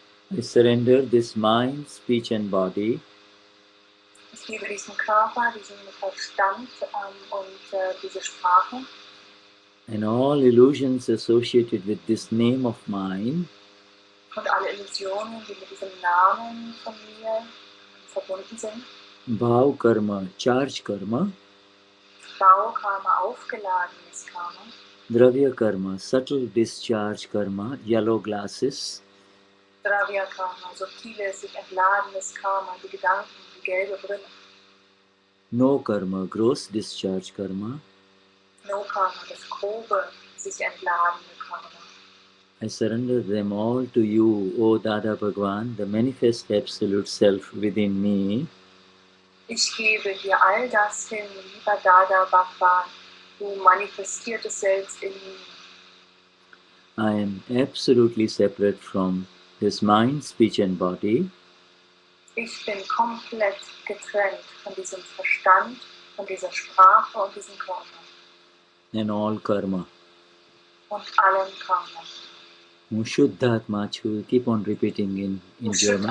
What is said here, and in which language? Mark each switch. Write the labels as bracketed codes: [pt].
[en] I surrender this mind, speech and body. [de] Ich gebe diesen Körper, diesen Verstand und diese Sprache. [en] And all illusions associated with this name of mine. [de] Und alle Dimensionen, die mit diesem Namen von mir verbunden sind. [en] Bhav Karma, Charge Karma, [de] Baukarma, aufgeladenes Karma. [en] Dravya Karma, Subtle Discharge Karma, Yellow Glasses, [de] Dravya Karma, subtiles, sich entladenes Karma, die Gedanken, die gelbe Brille. [en] No Karma, Gross Discharge Karma. [de] No Karma, das grobe, sich entladene Karma. [en] I surrender them all to you, O Dada Bhagwan, the manifest absolute self within me. [de] Ich gebe dir all das hin, lieber Dada Bhagwan, du manifestiertes Selbst in mir. [en] I am absolutely separate from this mind, speech and body. [de] Ich bin komplett getrennt von diesem Verstand, von dieser Sprache und diesem Körper [en] And all karma. [de] und allem Karma. [en] Shuddhatmachu, keep on repeating in German.